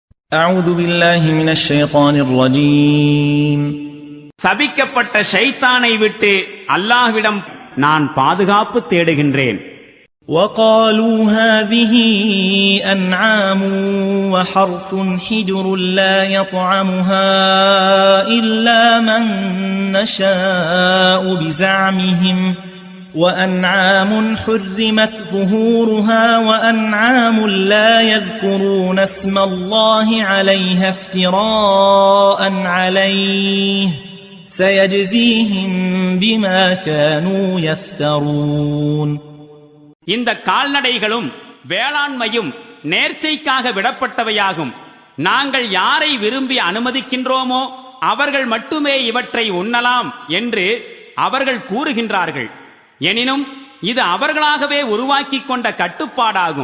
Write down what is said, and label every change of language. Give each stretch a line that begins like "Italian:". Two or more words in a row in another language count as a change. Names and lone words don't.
Arabic: أعوذ بالله من الشيطان الرجيم
Tamil: சபிக்கப்பட்ட ஷைத்தானை விட்டு அல்லாஹ்விடம் நான் பாதுகாப்பு தேடுகின்றேன்.
Arabic: وقالوا هذه أنعام وحرث حجر لا يطعمها إلا من نشاء بزعمهم وأنعام حرمت ظهورها وأنعام لا يذكرون اسم الله عليها افتراء عليه سيجزيهم بما كانوا يفترون.
Tamil: இந்த கால்நடைகளும் வேளாண்மையும் நேர்ச்சைக்காக விடப்பட்டவையாகும். நாங்கள் யாரை விரும்பி அனுமதிக்கின்றோமோ அவர்கள் மட்டுமே இவற்றை உண்ணலாம் என்று அவர்கள் கூறுகின்றார்கள். எனினும் இது அவர்களாகவே உருவாக்கிக் கொண்ட கட்டுப்பாடாகும்.